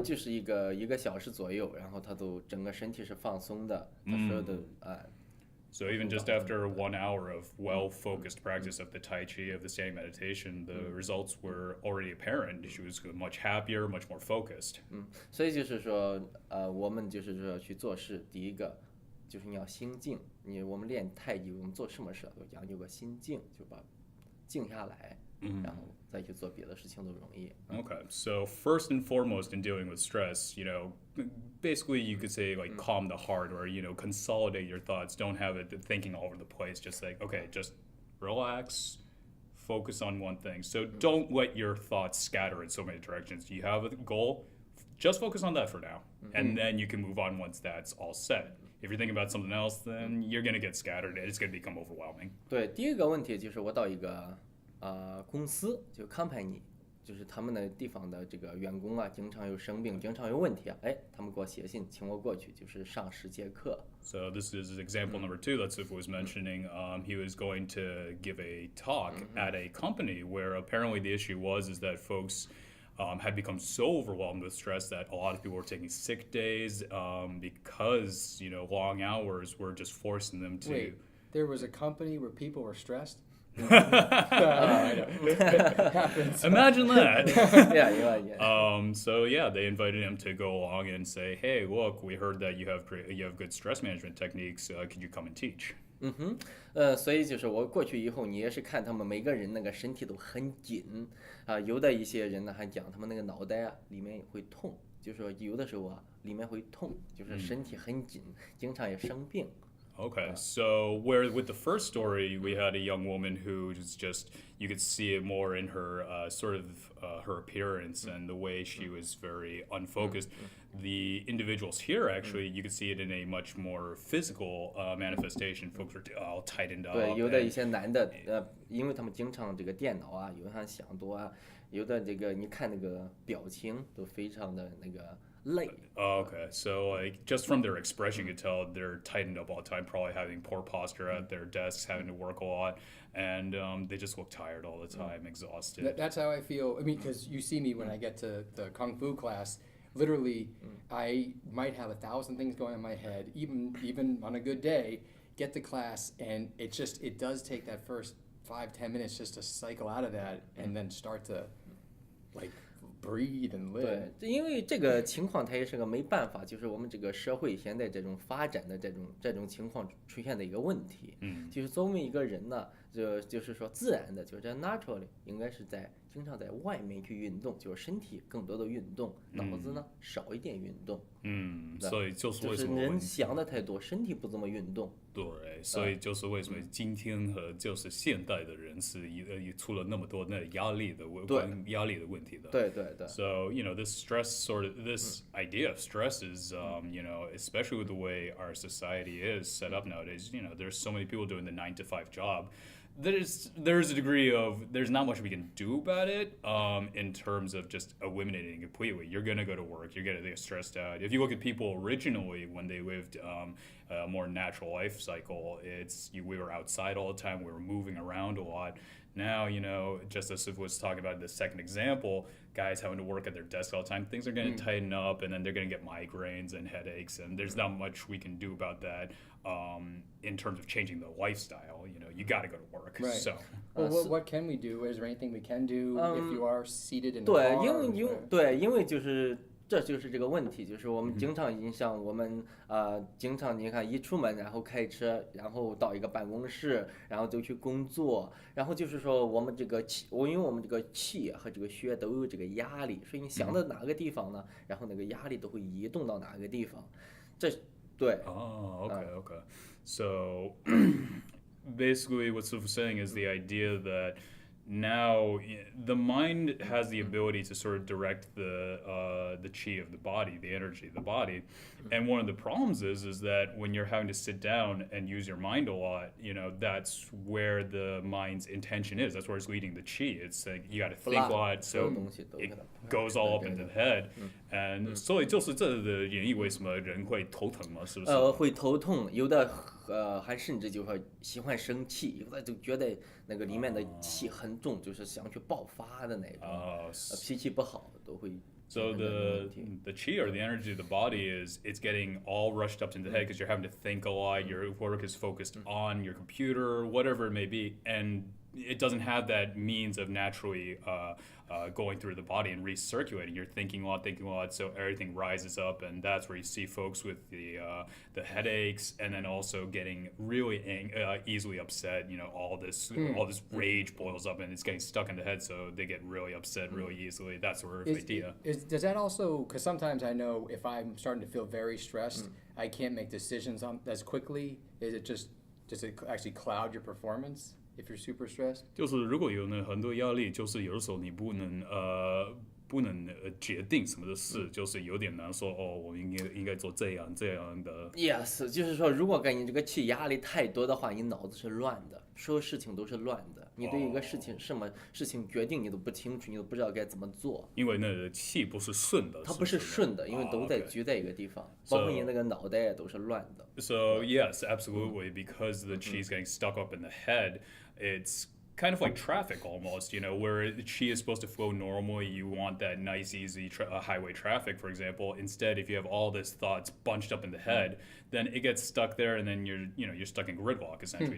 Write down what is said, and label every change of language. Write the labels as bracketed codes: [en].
[zh] 就是一个小时左右，然后他都整个身体是放松的，他所有的 [en] So even just after 1 hour of well-focused practice of the Tai Chi, of the standing meditation, the results were already apparent. She was much happier, much more focused. [zh] 所以就是说，我们就是说去做事，第一个就是你要心静。我们练太极，我们做什么事都讲究个心静，就把静下来，然后再去做别的事情都容易。 [en] Okay, so first and foremost in dealing with stress, basically you could say like calm the heart or, consolidate your thoughts. Don't have it thinking all over the place. Just like, okay, just relax, focus on one thing. So don't let your thoughts scatter in so many directions. You have a goal, just focus on that for now. And then you can move on once that's all set. If you're thinking about something else, then you're going to get scattered and it's going to become overwhelming. [zh] 对，第一个问题就是我到一个公司，就 company， 就是他们的地方的这个员工啊，经常有生病，经常有问题啊，他们给我写信，请我过去，就是上10节课。 [en] So this is example number 2 that Sifu was mentioning. He was going to give a talk at a company where apparently the issue is that folks had become so overwhelmed with stress that a lot of people were taking sick days because, long hours were just forcing them to... Wait, there was a company where people were stressed? Imagine that. Yeah. So yeah, they invited him to go along and say, hey, look, we heard that you have good stress management techniques. Could you come and teach? [zh] 所以就是我过去以后，你也是看他们每个人那个身体都很紧啊，有的一些人呢还讲他们那个脑袋啊里面会痛，就是说有的时候啊里面会痛，就是身体很紧，经常也生病。 [en] Okay, so where with the first story, we had a young woman who was just, you could see it more in her her appearance and the way she was very unfocused. The individuals here, actually, you could see it in a much more physical manifestation. Folks were all tightened up. [zh] 对，有的一些男的，因为他们经常这个电脑啊，有的想多啊，有的这个你看那个表情都非常的那个。 [en] Okay, so like just from their expression, you could tell they're tightened up all the time, probably having poor posture at their desks, having to work a lot, and they just look tired all the time, exhausted. That's how I feel. I mean, because you see me when I get to the Kung Fu class, literally, I might have 1,000 things going on in my head, even on a good day, get to class, and it does take that first 5-10 minutes just to cycle out of that and then start to, like, breathe and live. [zh] 对，因为这个情况它也是个没办法，就是我们这个社会现在这种发展的这种情况出现的一个问题。就是作为一个人呢，就是说自然的，就是 naturally 应该是经常在外面去运动，就是身体更多的运动，脑子呢少一点运动。所以就是为什么人想的太多，身体不怎么运动。对，所以就是为什么今天和就是现代的人是出了那么多那压力的问题的。对。 [en] So this stress this idea of stress is especially with the way our society is set up nowadays. There's so many people doing the 9-to-5 job. There's a degree of there's not much we can do about it in terms of just eliminating it completely. You're gonna go to work, you're gonna get stressed out. If you look at people originally when they lived a more natural life cycle, we were outside all the time, we were moving around a lot. Now, just as Sif was talking about the second example, guys having to work at their desk all the time, things are going to tighten up, and then they're going to get migraines and headaches, and there's not much we can do about that in terms of changing the lifestyle. You got to go to work. Right. So, well, what can we do? Is there anything we can do if you are seated in the [zh] 对， [en] car? [zh] 因为这就是这个问题，就是我们经常影响我们经常你看一出门然后开车，然后到一个办公室，然后就去工作，然后就是说我们这个因为我们这个气和这个血都有这个压力，所以你想到哪个地方呢，然后那个压力都会移动到哪个地方，对。 [en] Oh, okay. So basically what Sif was saying is the idea that now the mind has the ability to sort of direct the chi of the body, the energy of the body. And one of the problems is that when you're having to sit down and use your mind a lot, that's where the mind's intention is. That's where it's leading the chi. It's like you got to think a lot, so it goes all up into the head. [zh] And 所以就是这的原因，为什么人会头疼吗？是不是？会头痛，有的还甚至就说喜欢生气，有的就觉得那个里面的气很重，就是想去爆发的那种，脾气不好都会。 [en] So the chi or the energy of the body it's getting all rushed up into the head because you're having to think a lot. Your work is focused on your computer, whatever it may be, and it doesn't have that means of naturally going through the body and recirculating. You're thinking a lot, so everything rises up, and that's where you see folks with the headaches, and then also getting really easily upset. All this rage boils up, and it's getting stuck in the head, so they get really upset really easily. That's sort of the idea. Does that also, because sometimes I know if I'm starting to feel very stressed, I can't make decisions as quickly. Does it actually cloud your performance if you're super stressed? [zh] 就是如果有很多压力，就是有的时候你不能决定什么的事，就是有点难说我应该做这样的。 Yes， 就是说，如果你这个气压力太多的话，你脑子是乱的，所有事情都是乱的。你对一个事情什么事情决定你都不清楚，你都不知道该怎么做。因为那个气不是顺的。它不是顺的，因为都在聚在一个地方，包括你那个脑袋也都是乱的。 [en] So yes, absolutely, because the chi is getting stuck up in the head, it's kind of like traffic almost, where the chi is supposed to flow normally. You want that nice, easy highway traffic, for example. Instead, if you have all this thoughts bunched up in the head, then it gets stuck there, and then you're stuck in gridlock essentially.